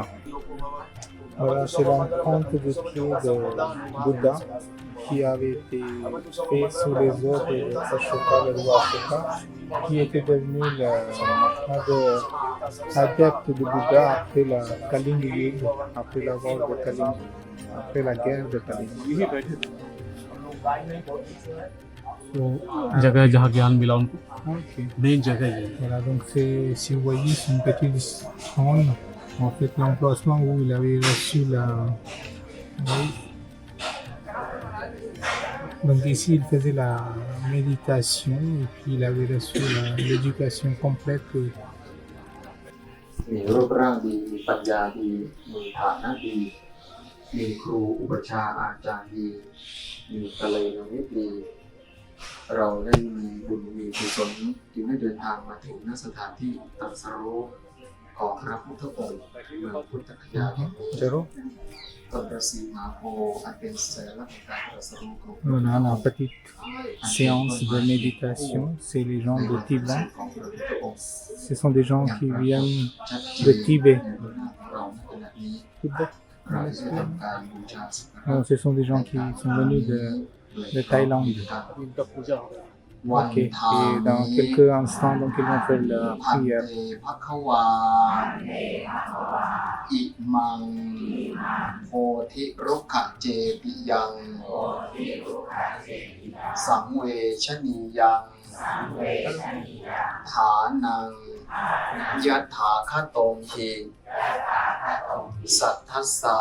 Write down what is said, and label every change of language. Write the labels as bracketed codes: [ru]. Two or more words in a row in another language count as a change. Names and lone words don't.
[fr] Voilà, c'est l'empreinte de pied de Bouddha qui avait été fait sous les œuvres de Ashoka, le roi Ashoka, qui était devenu l'adepte de Bouddha après la Kalinga Yuga, après la mort de Kalinga, après la guerre de Kalinga. [hi] जगह जहाँ ज्ञान मिला उनको, [fr] Ok. [hi] मेन जगह ये। [fr] Voilà, donc si vous voyez, c'est une petite trône, en fait l'emplacement où il avait reçu oui. Donc ici, il faisait la méditation et puis il avait reçu l'éducation complète. [th] มีรูปร่างดีมีปัญญาดีมีฐานะดีมีครูอุปชฌาย์อาจารย์ดีมีกัลยาณมิตรดีเราได้มีบุญมีกุศลจึงได้เดินทางมาถึงณสถานที่ตรัสรู้ของพระพุทธองค์เมืองพุทธคยา [fr] Zéro. [th] ต้นฤาษีมหาโพธิ์อันเป็นสัญลักษณ์ของการตรัสรู้ของ [fr] Voilà, la petite séance de méditation, c'est les gens de Tibet. [th] ของพระพุทธองค์ [fr] Ce sont des gens qui viennent de Tibet. [th] เราในขณะนี้ [fr] Tibet. [th] เราได้ทำการบูชาสักการะ [fr] Non, ce sont des gens qui sont venus de Thaïlande. [hi] इनका पूजा हो गया। [fr] Ok, et dans quelques instants, donc ils vont faire la [th] พัน [fr] prière. [pi] เตภควาอิมังโพธิรุกขเจปิยังสังเวชนียัง ฐานังยถาคตงหิสัทธัสสะ